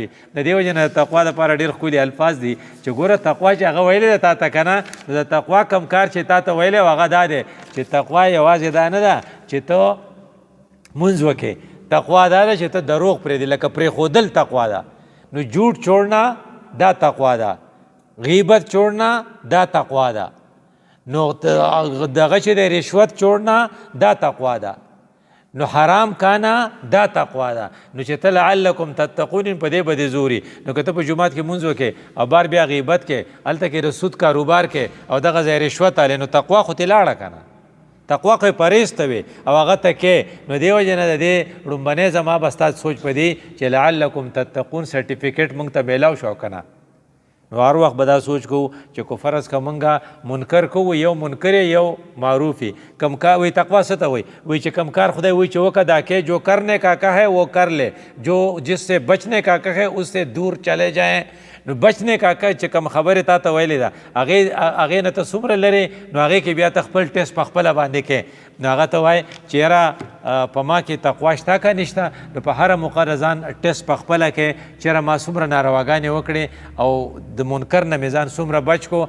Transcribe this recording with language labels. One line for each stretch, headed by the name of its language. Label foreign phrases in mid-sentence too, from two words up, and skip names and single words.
Pashto: د دې وجې نه د تقوا دپاره ډېر ښکلي الفاظ دي چې ګوره تقوا چې هغه ویلی ده تا ته که نه، نو د تقوا کم کار چې تا ته ویلی هغه دا دی چې تقوا یوازې دا نه ده چې ته مونځ وکړې. تقوا دا ده چې ته دروغ پرېږدې، لکه پرېښودل تقوا ده. نو
Urdu: جھوٹ چھوڑنا
Pashto: دا تقوا ده،
Urdu: غیبت چھوڑنا
Pashto: دا تقوا ده، نو دغه چې دی
Urdu: رشوت چھوڑنا
Pashto: دا تقوا ده، نو
Urdu: حرام کانا
Pashto: دا تقوا ده. نو چې ته
Arabic: لعلکم تتقون
Pashto: په دې به دې زوري. نو که ته په جومات کې مونځ وکړې او بار بیا غیبت کې، هلته کې د سود کاروبار کې او دغه ځای رشوت هلې، نو تقوا خو تې لاړه که نه. تقوا خو یې پرهیز ته وې او هغه ته کې. نو دې وجې نه د دې لومبنی زما به ستا سوچ په دې چې
Arabic: لعلکم تتقون
Pashto: سرټیفیکیټ موږ ته میلاو شو که نه. نو هر وخت به دا سوچ کوو چې کو فرض که مونږه منکر کوو، یو منکر یو معروفی. کم کار وی تقوا څه ته وایي؟ وایي چې کم کار خدای وایي چې وکړه دا کې،
Urdu: جو کرنے کا کہے وہ کر لے، جو جس سے بچنے کا کہے اس سے دور چلے جائیں.
Pashto: نو
Urdu: بچنے کا
Pashto: که چې کوم خبرې تا ته ویلې ده هغې نه ته څومره لرې، نو هغې کې بیا ته خپل ټیسټ په خپله باندې کې. نو هغه ته وایي چې یاره په ما کې تقوا شته که نشته. نو په هره موقع ځان ټیسټ په خپله کې چې یاره ما څومره نارواګانې وکړې او د منکر نه مې ځان څومره بچ کو.